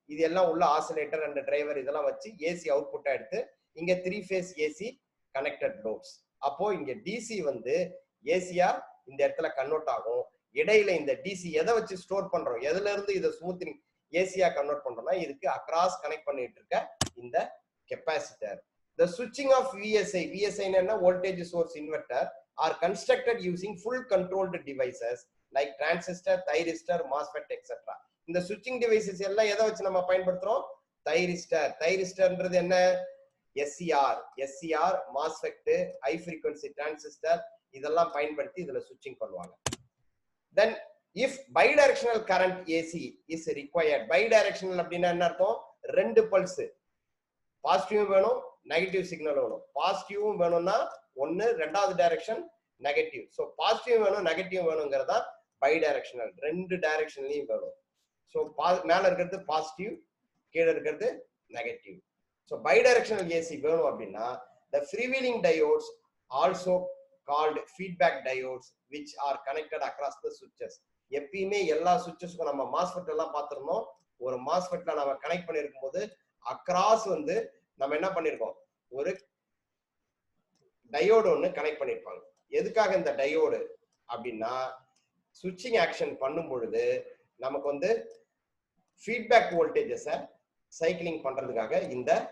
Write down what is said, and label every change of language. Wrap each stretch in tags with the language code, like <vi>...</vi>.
<ta>இது எல்லாம் உள்ள ஆசிலேட்டர் அண்ட் டிரைவர் இதெல்லாம் வச்சு ஏசி அவுட்புட்டா எடுத்து இங்க 3 ஃபேஸ் ஏசி கனெக்டட் லோட்ஸ். அப்போ இங்க டிசி வந்து ஏசியா இந்த இடத்துல கன்வெர்ட் ஆகும். இடையில இந்த டிசி எதை வச்சு ஸ்டோர் பண்றோம், எதுல இருந்து இதை ஸ்மூத்திங் ஏசியா கன்வெர்ட் பண்றோம்னா இதுக்கு அக்ராஸ் கனெக்ட் பண்ணிட்டு இருக்க இந்த capacitor.</ta> <en>The switching of VSI</en> <ta>என்ன?</ta> <en>voltage source inverter are constructed using full controlled devices like transistor, thyristor, MOSFET etc.</en> <ta>இந்த switching devices எல்லாம் எதை வச்சு நம்ம பயன்படுத்துறோம்? தைரிஸ்டர்ன்றது என்ன? SCR, MOSFET, high frequency transistor இதெல்லாம் பயன்படுத்தி இதுல switching பண்ணுவாங்க.</ta> <en>Then if bidirectional current AC is required, bidirectional</en> <ta>அப்படின்னா என்ன அர்த்தம்? ரெண்டு பல்ஸ், பாசிட்டிவ் வேணும், நெகட்டிவ் சிக்னல் வேணும். பாசிட்டிவும் வேணும்னா ஒன்னு, ரெண்டாவது டைரக்ஷன் நெகட்டிவ். ஸோ பாசிட்டிவ் வேணும், நெகட்டிவ் வேணுங்கிறதா பை டைரக்ஷனல், ரெண்டு டைரக்ஷன்லயும் வேணும். ஸோ மேல இருக்கிறது பாசிட்டிவ், கீழே இருக்கிறது negative. So by directional AC வேணும் அப்படின்னா</ta> <en>the freewheeling diodes also called feedback diodes which are connected across the switches.</en> <ta>எப்பயுமே எல்லா சுவிட்சஸ்க்கும் நம்ம மாஸ்ஃபெட் எல்லாம் பார்த்திருந்தோம். ஒரு மாஸ்ஃபெட்ல நம்ம கனெக்ட் பண்ணிருக்கும் போது அக்ராஸ் வந்து நம்ம என்ன பண்ணிருக்கோம்? ஒரு டயோடு ஒன்று கனெக்ட் பண்ணிருப்பாங்க. எதுக்காக இந்த டயோடு அப்படின்னா சுவிட்சிங் ஆக்ஷன் பண்ணும் பொழுது நமக்கு வந்து ஃபீட்பேக் வோல்டேஜஸை சைக்கிளிங் பண்றதுக்காக இந்த</ta>